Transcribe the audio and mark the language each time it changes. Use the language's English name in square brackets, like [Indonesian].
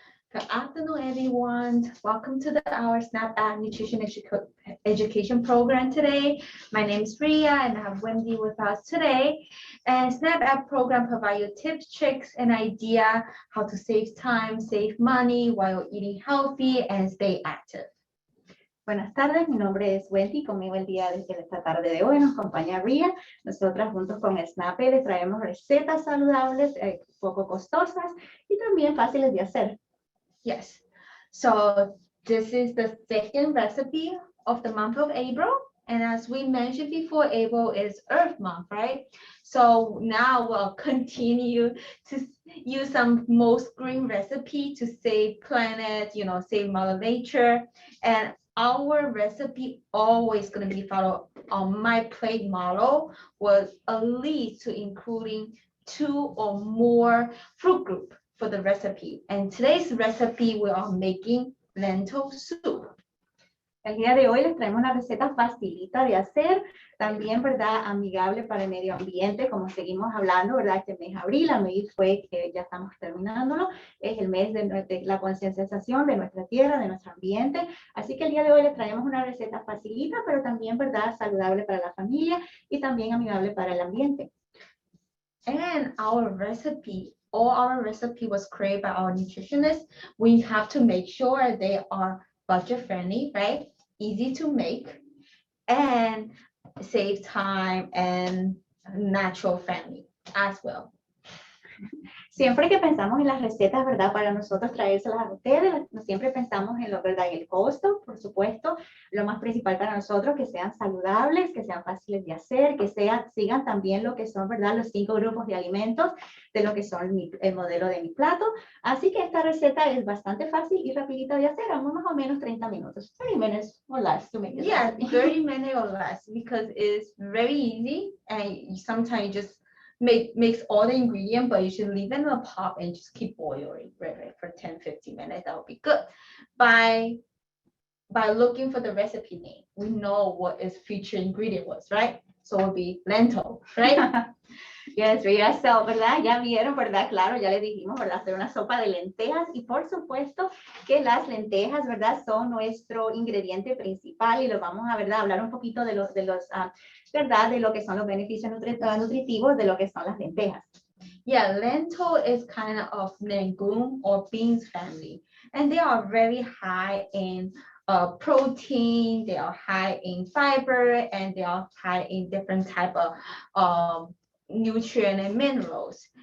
[English] Good afternoon, everyone. Welcome to our SNAP App Nutrition Education Program today. My name is Ria and I have Wendy with us today. And SNAP App program provides you tips, tricks, and idea how to save time, save money while eating healthy and stay active. [Spanish] Buenas tardes, mi nombre es Wendy, conmigo el día de esta tarde de hoy nos acompaña Ria. Nosotras juntos con Snap les traemos recetas saludables, poco costosas y también fáciles de hacer. [English] Yes, so this is the second recipe of the month of April. And as we mentioned before, April is Earth Month, right? So now we'll continue to use some most green recipe to save planet, save Mother Nature. And our recipe always going to be followed on my plate model was at least to including 2 or more fruit group for the recipe. And today's recipe we are making lentil soup. [Spanish] El día de hoy les traemos una receta facilita de hacer, también, ¿verdad? Amigable para el medio ambiente, como seguimos hablando, ¿verdad? Este mes de abril, a mes fue que ya estamos terminándolo, es el mes de la concienciación de nuestra tierra, de nuestro ambiente, así que el día de hoy les traemos una receta facilita, pero también, ¿verdad? Saludable para la familia y también amigable para el ambiente. [English] And our recipe was created by our nutritionists. We have to make sure they are budget friendly, right? Easy to make and save time and natural friendly as well. [Spanish] Siempre que pensamos en las recetas, ¿verdad? Para nosotros traérselas a ustedes, siempre pensamos en lo, ¿verdad? En el costo, por supuesto. Lo más principal para nosotros, que sean saludables, que sean fáciles de hacer, que sigan también lo que son, ¿verdad? Los 5 grupos de alimentos de lo que son el modelo de mi plato. Así que esta receta es bastante fácil y rapidita de hacer, más o menos 30 minutos. [English] 30 minutes or less to make it. Yeah, 30 minutes or less because it's very easy and sometimes you just mix all the ingredients, but you should leave it in a pot and just keep boiling right, for 10-15 minutes. That would be good. By looking for the recipe name, we know what its featured ingredient was, right? So it would be lentil, right? Yes, so, [Spanish] ¿verdad? Ya vieron, ¿verdad? Claro, ya le dijimos, ¿verdad? Hacer una sopa de lentejas y por supuesto que las lentejas, ¿verdad? Son nuestro ingrediente principal y lo vamos a, ¿verdad? Hablar un poquito de los ¿verdad? De lo que son los beneficios nutritivos de lo que son las lentejas. [English] Yeah, lentil is kind of legume or beans family, and they are very high in protein, they are high in fiber, and they are high in different type of nutrient and minerals.